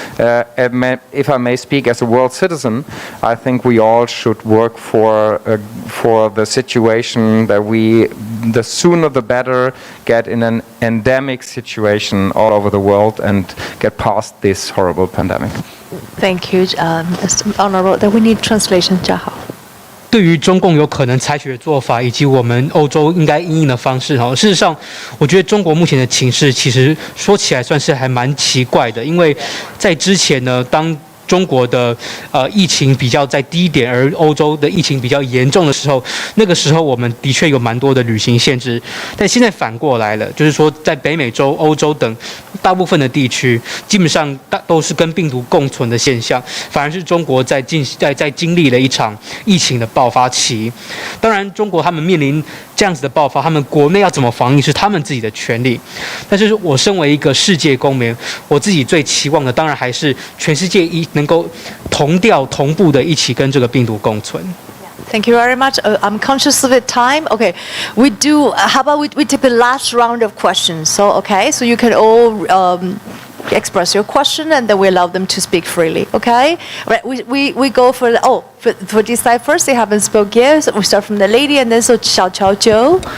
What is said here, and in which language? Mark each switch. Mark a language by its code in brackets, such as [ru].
[en] If I may speak as a world citizen, I think we all should work for the situation that the sooner the better, get in an endemic situation all over the world and get past this horrible pandemic. Thank you, Mr. Honorable. That we need translation. [zh] 嘉豪。对于中共有可能采取的做法，以及我们欧洲应该因应的方式，事实上，我觉得中国目前的情势其实说起来算是还蛮奇怪的，因为在之前呢，当中国的疫情比较在低点，而欧洲的疫情比较严重的时候，那个时候我们的确有蛮多的旅行限制。但现在反过来了，就是说在北美洲、欧洲等大部分的地区，基本上都是跟病毒共存的现象，反而是中国在经历了一场疫情的爆发期。当然，中国他们面临这样子的爆发，他们国内要怎么防疫是他们自己的权利。但是我身为一个世界公民，我自己最期望的当然还是全世界能够同步的一起跟这个病毒共存。 [en] Thank you very much. I'm conscious of the time. Okay, we do. How about we take the last round of questions? So okay, so you can all express your question, and then we allow them to speak freely. Okay, right? We go for this side first. They haven't spoke yet. So we start from the lady, and then so Xiao Joe.